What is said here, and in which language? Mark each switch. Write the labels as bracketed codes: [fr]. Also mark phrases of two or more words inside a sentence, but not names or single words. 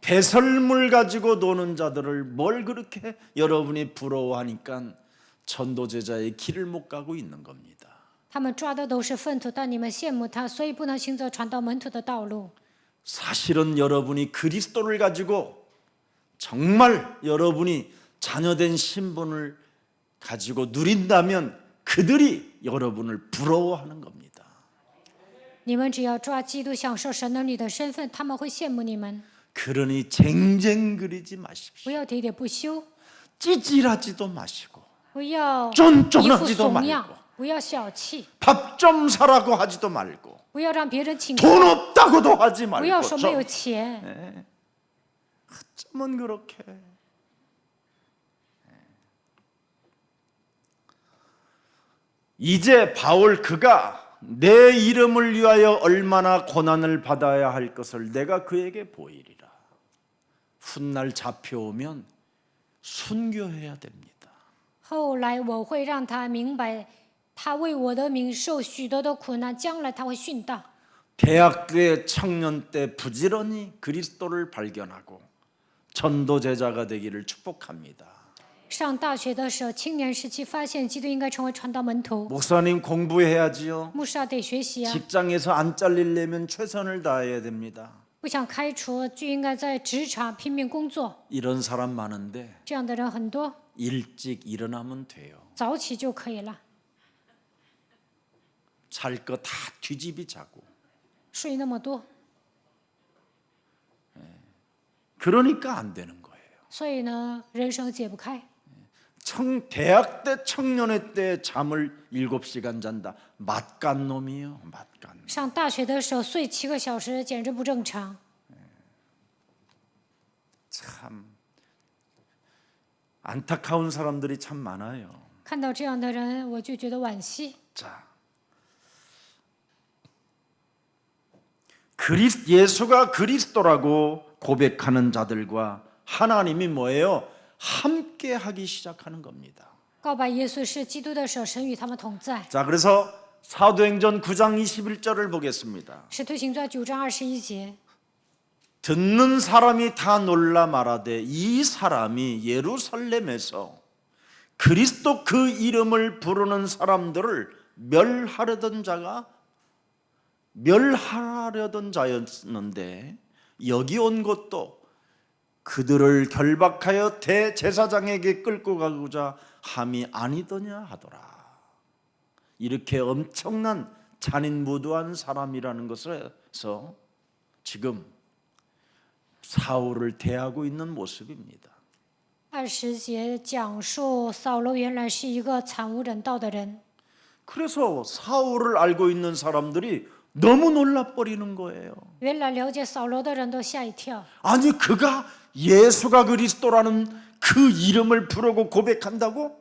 [ko] 배설물 가지고 노는 자들을 뭘 그렇게 여러분이 부러워하니까 전도제자의 길을 못 가고 있는 겁니다. [zh] 他们抓的都是粪土，但你们羡慕他，所以不能行走传道门徒的道路。 [ko] 사실은 여러분이 그리스도를 가지고 정말 여러분이 자녀된 신분을 가지고 누린다면 그들이 여러분을 부러워하는 겁니다. [zh] 你们只要抓基督，享受神儿女的身份，他们会羡慕你们。 [ko] 그러니 쟁쟁그리지 마십시오. [zh] 不要喋喋不休， [ko] 찌질하지도 마시고 [zh] 不要 [ko] 쫀쫀하지도 [zh] 一副怂 [ko] 말고 [zh] 样，不要小气， [ko] 밥 좀 사라고 하지도 말고 [zh] 不不要让别人请 [ko] 돈 없다고도 하지 [zh] 不要 [ko] 말고 [zh] 说没有 [ko] 좀 [zh] 钱， [ko] 어쩌면 그렇게 이제 바울 그가 내 이름을 위하여 얼마나 고난을 받아야 할 것을 내가 그에게 보이리라. 훗날 잡혀오면 순교해야 됩니다. [zh] 后来我会让他明白，他为我的名受许多的苦难，将来他会殉道。 [ko] 대학교의 청년 때 부지런히 그리스도를 발견하고 전도 제자가 되기를 축복합니다. [zh] 上大学的时候，青年时期发现基督应该成为传道门徒， [ko] 목사님 공부해야지요. [zh] 牧师得学习啊， [ko] 직장에서 안 잘리려면 최선을 다해야 됩니다. [zh] 不想开除就应该在职场拼命工作。 [ko] 이런 사람 많은데 [zh] 这样的人很多， [ko] 일찍 일어나면 돼요. [zh] 早起就可以了， [ko] 잘 거 다 뒤집이 자고. [zh] 睡那么多， [ko] 그러니까 안 되는 거예요. [zh] 所以呢，人生解不开。 [ko] 대학 때 청년회 때 잠을 7시간 잔다. 맛간 놈이요. 맛간. [zh] 上大学的时候睡7个小时，简直不正常。 [ko] 참 안타까운 사람들이 참 많아요. [zh] 看到这样的人，我就觉得惋惜。 [ko] 자, 예수가 그리스도라고 고백하는 자들과 하나님이 뭐예요? 함께 하기 시작하는 겁니다. [zh] 告白耶稣是基督的时候，神与他们同在。 [ko] 자, 그래서 사도행전 9장 21절을 보겠습니다. [zh] 使徒行传9章21节， [ko] 듣는 사람이 다 놀라 말하되 이 사람이 예루살렘에서 그리스도 그 이름을 부르는 사람들을 멸하려던 자였는데 여기 온 것도 그들을 결박하여 대제사장에게 끌고 가고자 함이 아니더냐 하더라. 이렇게 엄청난 잔인무도한 사람이라는 것에서 지금 사울을 대하고 있는 모습입니다. [zh] 20 节讲述扫罗原来是一个惨无人道的人， [ko] 그래서 사울을 알고 있는 사람들이 너무 놀라버리는 거예요. [zh] 原来了解扫罗的人都吓一跳。 [ko] 아니 그가 예수가 그리스도라는 그 이름을 부르고 고백한다고?